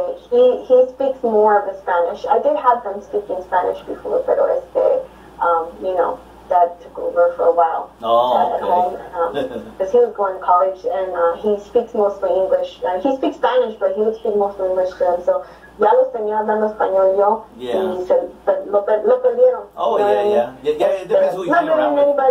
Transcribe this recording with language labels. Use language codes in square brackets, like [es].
[en] He speaks more of the Spanish. I did have them speaking Spanish before, pero you know, Dad took over for a while at home because he was going to college, and he speaks mostly English. He speaks Spanish, but he would speak mostly English to them. [es] So ya los tenía hablando español yo, y lo perdieron. [en] Oh, yeah, it depends who you hang around with.